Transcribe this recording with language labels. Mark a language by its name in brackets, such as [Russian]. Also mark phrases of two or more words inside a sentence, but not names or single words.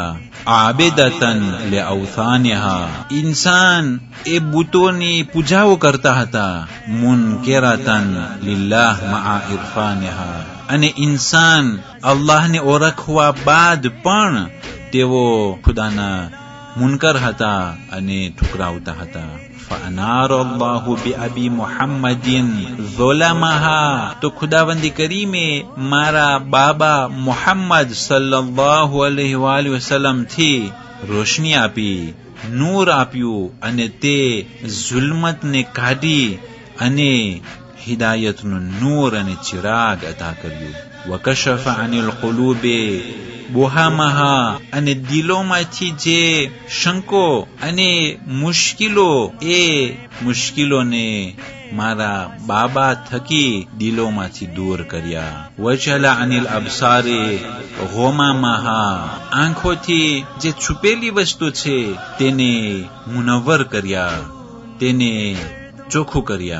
[Arabic] عابدة لأوثانها, [Gujarati] ઇન્સાન એ બુતોની પૂજાઓ કરતા હતા. [Arabic] منكرة لله مع عرفانها, [Gujarati] અને ઇન્સાન અલ્લાહને ઓળખવા બાદ પણ તેઓ ખુદાના મુનકર હતા અને ઠુકરાવતા હતા. [Arabic] فأنار الله بأبي محمد ظلمها, [Gujarati] તો ખુદાવંદી કરીમે મારા બાબા મુહમ્મદ [Arabic] صلى الله عليه وسلم [Gujarati] થી રોશની આપી, નૂર આપ્યું અને તે ઝુલ્મતને કાઢી અને હિદાયતનું નૂર અને ચિરાગ અતા કર્યું. [Arabic] وكشف عن القلوب بهمها, [Gujarati] અને દિલોમાંથી જે શંકો અને મુશ્કિલો, એ મુશ્કિલોને મારા બાબા થકી દિલોમાંથી દૂર કર્યા. [Arabic] وجلا عن الأبصار غممها, [Gujarati] આંખોથી જે છુપેલી વસ્તુ છે તેને મુનવ્વર કર્યા, તેને ચોખ્ખું કર્યા.